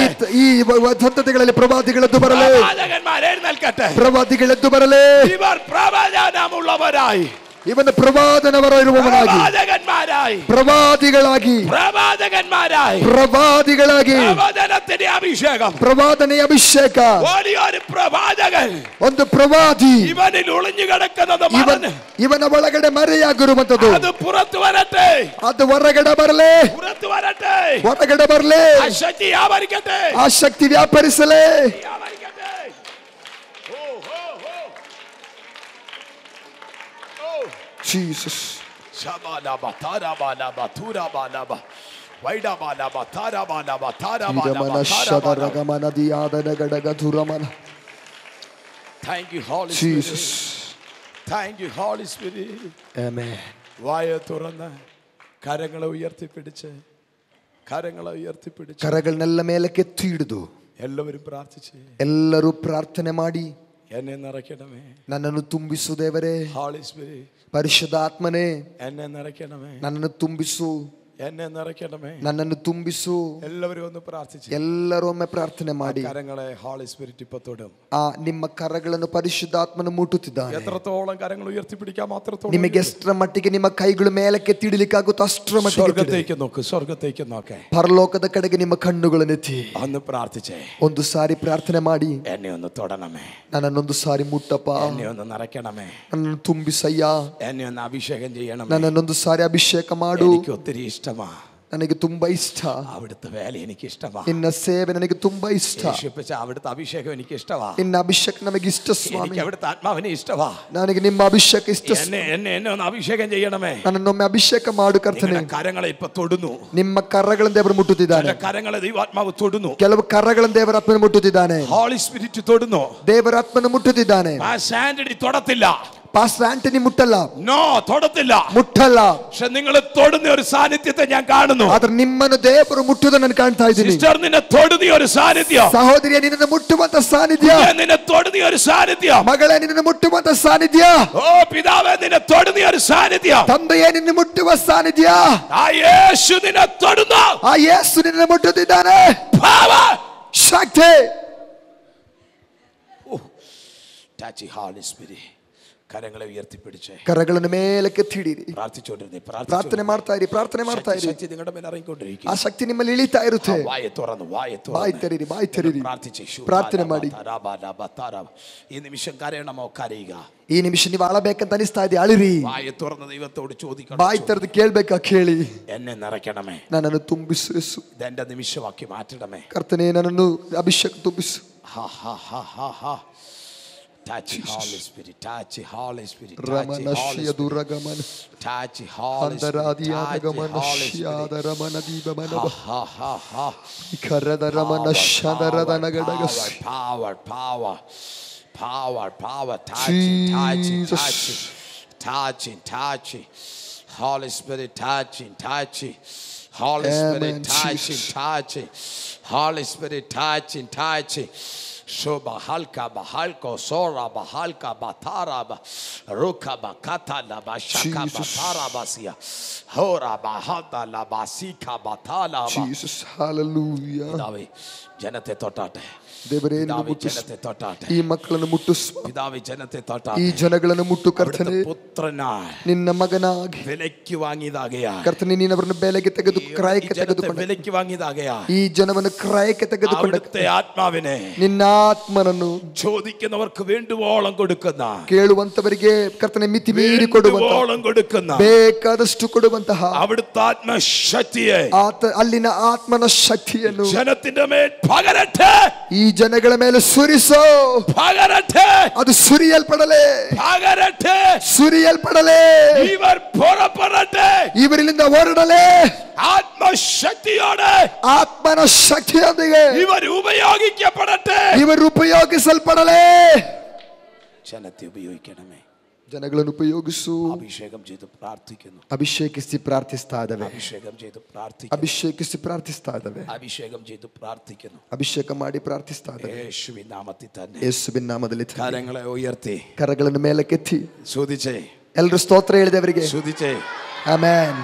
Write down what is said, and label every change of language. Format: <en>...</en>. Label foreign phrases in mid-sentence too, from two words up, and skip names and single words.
<ml>ഈ സന്തതികളിൽ പ്രവാദികളെത്തു ബരലേ എഴുന്നേൽക്കട്ടെ പ്രവാദികളെത്തു ബരലേ ഇവർ പ്രവചനമുള്ളവരായി</ml> <kn>ಇವನ ಪ್ರವಾದನವರಾಗಿ ಪ್ರವಾದಿಗಳಾಗಿ</kn> <ml>പ്രവാചകന്റെ അഭിഷേകം പ്രവാദന അഭിഷേക ഒരു പ്രവാചകൻ</ml> <kn>ಒಂದು ಪ್ರವಾದಿ</kn> <ml>ഇവനിൽ ഒളിഞ്ഞു കിടക്കുന്നത്</ml> <kn>ಇವನ ಒಳಗಡೆ ಮರೆಯಾಗಿರುವಂತದ್ದು</kn> <ml>ಅದು പുറത്തു വരട്ടെ</ml> <kn>ಅದು ಹೊರಗಡೆ ಬರಲೇ</kn> <ml>പുറത്തു വരട്ടെ</ml> <kn>ಹೊರಗಡೆ ಬರಲೇ ಆ ಶಕ್ತಿ ವ್ಯಾಪರಿಸಲೇ ಆ ಶಕ್ತಿ ವ್ಯಾಪರಿಸಲೇ Jesus. Shabalaba tarabalaba turabalaba waidabalaba tarabalaba tarabalaba shadaragamana diyadana gadaga thuramana.</kn> <en>Thank you Holy Jesus. Spirit. Thank you Holy Spirit. Amen.</en> <ml>വായ തുറന്ന് കരങ്ങളെ ഉയർത്തിപ്പിടിച്ച് കരകളെല്ലാം മേലക്കെത്തി ಹಿಡಿದು എല്ലാവരും പ്രാർത്ഥിച്ച്</ml> <kn>ಎಲ್ಲರೂ ಪ್ರಾರ್ಥನೆ ಮಾಡಿ</kn> <ml>എന്നെ നിറയ്ക്കണമേ</ml> <kn>ನನ್ನನ್ನು ತುಂಬಿಸು ದೇವರೇ</kn> <en>Holy Spirit</en> <kn>ಪರಿಶುದ್ಧಾತ್ಮನೇ</kn> <ml>എന്നെ നിറയ്ക്കണമേ</ml> <kn>ನನ್ನನ್ನು ತುಂಬಿಸು</kn> <ml>എന്നെ നിറയ്ക്കണമേ</ml> <kn>ನನ್ನನ್ನು ತುಂಬಿಸು</kn> <ml>എല്ലാവരും ഒന്ന് പ്രാർത്ഥിച്ച്</ml> <kn>ಎಲ್ಲರೂ ಒಮ್ಮೆ ಪ್ರಾರ್ಥನೆ ಮಾಡಿ</kn> <ml>കരങ്ങളെ</ml> <en>Holy Spirit</en> <ml>ഇപ്പോൾ തൊടും</ml> <kn>ನಿಮ್ಮ ಕರಗಳನ್ನು ಪರಿಶುದ್ಧಾತ್ಮನು ಮುಟ್ಟುತ್ತಿದ್ದಾನೆ</kn> <ml>എത്രത്തോളം കരങ്ങൾ ഉയർത്തിപ്പിടിക്കാം അത്രത്തോളം</ml> <kn>ನಿಮಗೆ ಎಷ್ಟರ ಮಟ್ಟಿಗೆ ನಿಮ್ಮ ಕೈಗಳು ಮೇಲಕ್ಕೆ ತಿಡಿಲಿಕ್ಕಾಗುತ್ತೋ ಅಷ್ಟರ ಮಟ್ಟಿಗೆ</kn> <ml>ಸ್ವರ್ಗത്തേക്ക് നോക്കേ</ml> <kn>ಪರಲೋಕದ ಕಡೆಗೆ ನಿಮ್ಮ ಕಣ್ಣುಗಳನ್ನು ಎತ್ತಿ</kn> <ml>ഒന്ന് പ്രാർത്ഥിച്ചേ</ml> <kn>ಒಂದು ಸಾರಿ ಪ್ರಾರ್ಥನೆ ಮಾಡಿ</kn> <ml>എന്നെ ഒന്ന് തൊടണമേ</ml> <kn>ನನ್ನನ್ನೊಂದು ಸಾರಿ ಮುಟ್ಟಪ್ಪ</kn> <ml>എന്നെ ഒന്ന് നിറയ്ക്കണമേ</ml> <kn>ನನ್ನನ್ನು ತುಂಬಿಸಯ್ಯ</kn> <ml>എന്നെ ഒന്ന് അഭിഷേകം ചെയ്യണമേ</ml> <kn>ನನ್ನನ್ನೊಂದು ಸಾರಿ ಅಭಿಷೇಕ ಮಾಡು</kn> <ml>എനിക്ക് ഒത്തിരി ഇഷ്ടമാ</ml> <kn>ನನಗೆ ತುಂಬಾ ಇಷ್ಟ</kn> <ml>അവിടുത്തെ വേല എനിക്ക് ഇഷ്ടമാ</ml> <kn>ನಿನ್ನ ಸೇವೆ ನನಗೆ ತುಂಬಾ ಇಷ್ಟ</kn> <ml>അവിടുത്തെ അഭിഷേകം എനിക്ക് ഇഷ്ടമാ</ml> <kn>ನಿನ್ನ ಅಭಿಷೇಕ ನಮಗೆ ಇಷ್ಟ ಸ್ವಾಮಿ</kn> <ml>എനിക്ക് അവിടുത്തെ ആത്മാവിനെ ഇഷ്ടമാ</ml> <kn>ನನಗೆ ನಿಮ್ಮ ಅಭಿಷೇಕ ಇಷ್ಟ</kn> <ml>എന്നെ ഒന്ന് അഭിഷേകം ചെയ്യണമേ</ml> <kn>ನನ್ನನ್ನೊಮ್ಮೆ ಅಭಿಷೇಕ ಮಾಡು ಕರ್ತನೇ</kn> <ml>കരങ്ങളെ ഇപ്പോ തൊടുന്നു</ml> <kn>ನಿಮ್ಮ ಕರಗಳನ್ನು ದೇವರು ಮುಟ್ಟುತ್ತಿದ್ದಾನೆ</kn> <ml>കരങ്ങളെ ദൈവാത്മാവ് തൊടുന്നു</ml> <kn>ಕೆಲವು ಕರಗಳನ್ನು ದೇವರ ಆತ್ಮನು ಮುಟ್ಟುತ್ತಿದ್ದಾನೆ</kn> <en>Holy Spirit</en> <ml>തൊടുന്നു</ml> <kn>ದೇವರ ಆತ್ಮನು ಮುಟ್ಟುತ್ತಿದ್ದಾನೆ</kn> <ml>ആ സാൻഡി തൊടത്തില്ല പാസ്റ്റർ ആന്റണി മുട്ടല്ല, നോ തൊടത്തില്ല,</ml> <kn>ಮುಟ್ಟಲ್ಲ.</kn> <ml>പക്ഷെ നിങ്ങൾ തൊടുന്ന ഒരു സാന്നിധ്യത്തെ ഞാൻ കാണുന്നു.</ml> <kn>ಆದ್ರೆ ನಿಮ್ಮನ್ನು ದೇವರು ಮುಟ್ಟುವುದನ್ನು ನಾನು ಕಾಣ್ತಾ ಇದ್ದೀನಿ.</kn> <ml>സിസ്റ്റർ നിന്നെ തൊടുന്ന ഒരു സാന്നിധ്യം,</ml> <kn>ಸಹೋದರಿಯ ನಿನ್ನನ್ನು ಮುಟ್ಟುವಂತ ಸಾನ್ನಿಧ್ಯ,</kn> <ml>നിന്നെ തൊടുന്ന ഒരു സാന്നിധ്യം,</ml> <kn>ಮಗಳೇ ನಿನ್ನನ್ನು ಮುಟ್ಟುವಂತ ಸಾನ್ನಿಧ್ಯ,</kn> <ml>ഓ പിതാവേ നിന്നെ തൊടുന്ന ഒരു സാന്നിധ്യം,</ml> <kn>ತಂದೆಯೇ ನಿನ್ನ ಮುಟ್ಟುವ ಸಾನ್ನಿಧ್ಯ,</kn> <ml>ആ യേശു നിന്നെ തൊടുന്നു,</ml> <kn>ಆ ಯೇಸು ನಿನ್ನನ್ನು ಮುಟ್ಟುತ್ತಿದ್ದಾನೆ.</kn> <en>power,</en> <kn>ಶಕ್ತಿ.</kn> <en>touch Holy Spirit.</en> <ml>കരങ്ങളെ ഉയർത്തിപ്പിടിച്ച്</ml> <kn>കരಗಳನ್ನು മേലಕ್ಕೆ ಎತ್ತಿಡಿರಿ.</kn> <ml>പ്രാർത്ഥിച്ചുകൊണ്ടിരുന്നേ,</ml> <kn>ಪ್ರಾರ್ಥನೆ ಮಾಡ್ತಾ ಇರಿ, ಪ್ರಾರ್ಥನೆ ಮಾಡ್ತಾ ಇರಿ.</kn> <ml>ശക്തി നിങ്ങളുടെ മേൽ ഇറങ്ങിക്കൊണ്ടിരിക്കും.</ml> <kn>ಆ ಶಕ್ತಿ ನಿಮ್ಮಲ್ಲಿ ಇಳಿತಾ ಇರುತ್ತೆ.</kn> <ml>വായ തുറന്നു,</ml> <kn>ಬಾಯಿ ತೆರೀರಿ, ಬಾಯಿ ತೆರೀರಿ. ಪ್ರಾರ್ಥನೆ ಮಾಡಿ.</kn> <ml>ഈ നിമിഷം കരയണമോ കരയുക.</ml> <kn>ಈ ನಿಮಿಷ ನೀವು ಅಳಬೇಕಂತ ಅನಿಸ್ತಾ ಇದೆ, ಅಳಿರಿ.</kn> <ml>വായ തുറന്ന് ദൈവത്തോട് ചോദിക്കണം,</ml> <kn>ಬಾಯಿ ತೆರೆದು ಕೇಳ್ಬೇಕಾ ಕೇಳಿ.</kn> <ml>എന്നെ നിറയ്ക്കണമേ,</ml> <kn>ನನ್ನನ್ನು ತುಂಬಿಸು ಯೇಸು.</kn> <ml>ഇതെന്റെ നിമിഷമാക്കി മാറ്റണമേ</ml> <kn>ಕರ್ತನೇ ನನ್ನನ್ನು ಅಭಿಷೇಕ ತುಂಬಿಸು.</kn> <en>Touch Holy Spirit, touch Holy Spirit, touch ರಮನಶ್ಯ ದುರಗಮನ touch Holy ಅಂದರಾದಿಯಾದಗಮನಶ್ಯಾದ ರಮನದೀಬಮನವ ಇಕರದ ರಮನಶ್ಯದರದ ನಗಡಗಸ್. power, power, power, power, touching, touching, touching, touching, touching, Holy Spirit, touching, touching, Holy Spirit, touching, touching, Holy Spirit, touching, touching. Shoba halka bahalko sora bahalka bataraba ruka bakata la bashaka batara basia hora bahata la basika batala ba. Jesus, hallelujah.</en> <ml>പിതാവേ ജനത്തെ തൊട്ടാട്ടെ,</ml> <kn>ದೇವರೇ</kn> <ml>ജനത്തെ തൊട്ടാട്ടെ,</ml> <kn>ಈ ಮಕ್ಕಳನ್ನು ಮುಟ್ಟಿಸು.</kn> <ml>പിതാവേ ജനത്തെ</ml> <kn>ಈ</kn> <ml>തൊട്ടാട്ടെ,</ml> <kn>ಜನಗಳನ್ನು ಮುಟ್ಟು ಕರ್ತನೇ.</kn> <ml>പുത്രനായി</ml> <kn>ನಿನ್ನ ಮಗನಾಗಿ</kn> <ml>വിലയ്ക്ക് വാങ്ങിയതാകയാ,</ml> <kn>ಕರ್ತನೇ ನೀನು ಅವರನ್ನು ಬೆಲೆಗೆ ತೆಗೆದು ಕ್ರಯಕ್ಕೆ ತೆಗೆದುಕೊಂಡು</kn> <ml>വിലയ്ക്ക് വാങ്ങിയതാകയാ,</ml> <kn>ಈ ಜನವನ್ನು ಕ್ರಯಕ್ಕೆ ತೆಗೆದುಕೊಂಡು</kn> <ml>അവിടുത്തെ ആത്മാവിനെ</ml> <kn>ನಿನ್ನ ಆತ್ಮನನ್ನು</kn> <ml>ചോദിക്കുന്നവർക്ക് വേണ്ടുവോളം കൊടുക്കുന്ന,</ml> <kn>ಕೇಳುವಂತವರಿಗೆ ಕರ್ತನೆ ಮಿತಿ ಮೀರಿ ಕೊಡುವಂತ,</kn> <ml>വേണ്ടുവോളം കൊടുക്കുന്ന</ml> <kn>ಬೇಕಾದಷ್ಟು ಕೊಡುವಂತಹ</kn> <ml>അവിടുത്തെ ആത്മശക്തിയെ</ml> <kn>ಅಲ್ಲಿನ ಆತ್ಮನ ಶಕ್ತಿಯನ್ನು</kn> <ml>ജനത്തിന്റെ മേൽ പകരട്ടെ,</ml> <kn>ಈ ಜನಗಳ ಮೇಲೆ ಸುರಿಸೋ.</kn> <ml>പകരട്ടെ,</ml> <kn>ಅದು ಸುರಿಯಲ್ಪಡಲೇ,</kn> <ml>പകരട്ടെ,</ml> <kn>ಸುರಿಯಲ್ಪಡಲೇ.</kn> <ml>ഇവർ പുറപ്പെടട്ടെ,</ml> <kn>ಇವರಿಂದ ಹೊರಡಲೇ.</kn> <ml>ആത്മശക്തിയോടെ,</ml> <kn>ಆತ್ಮನ ಶಕ್ತಿಯೊಂದಿಗೆ</kn> <ml>ഇവർ ഉപയോഗിക്കപ്പെടട്ടെ,</ml> <kn>ಇವರು ಉಪಯೋಗಿಸಲ್ಪಡಲೇ.</kn> <ml>ജനത്തെ ഉപയോഗിക്കണമേ,</ml> <kn>ಜನಗಳನ್ನು ಉಪಯೋಗಿಸು.</kn> <ml>അഭിഷേകം ചെയ്ത് പ്രാർത്ഥിക്കുന്നു,</ml> <kn>ಅಭಿಷೇಕಿಸಿ ಪ್ರಾರ್ಥಿಸ್ತಾ ಇದ್ದಾವೆ,</kn> <ml>അഭിഷേകം ചെയ്ത് പ്രാർത്ഥിക്കുന്നു,</ml> <kn>ಅಭಿಷೇಕಿಸಿ ಪ್ರಾರ್ಥಿಸ್ತಾ ಇದ್ದಾವೆ,</kn> <ml>അഭിഷേകം ചെയ്ത് പ്രാർത്ഥിക്കുന്നു.</ml> <kn>ಅಭಿಷೇಕ ಮಾಡಿ ಪ್ರಾರ್ಥಿಸ್ತಾ ಇದ್ದಾವೆ.</kn> <ml>യേശുവിൻ നാമത്തിൽ തന്നെ</ml> <kn>ಯೇಸುವಿನ ನಾಮದಲ್ಲಿ</kn> <ml>കരങ്ങളെ ഉയർത്തി</ml> <kn>ಕರಗಳನ್ನು ಮೇಲಕ್ಕೆತ್ತಿ</kn> <ml>സ്തുതിച്ചേ,</ml> <kn>ಎಲ್ಲರೂ ಸ್ತೋತ್ರ ಹೇಳಿದವರಿಗೆ</kn> <ml>സ്തുതിച്ചേ.</ml> <kn>ಆಮೆನ್.</kn>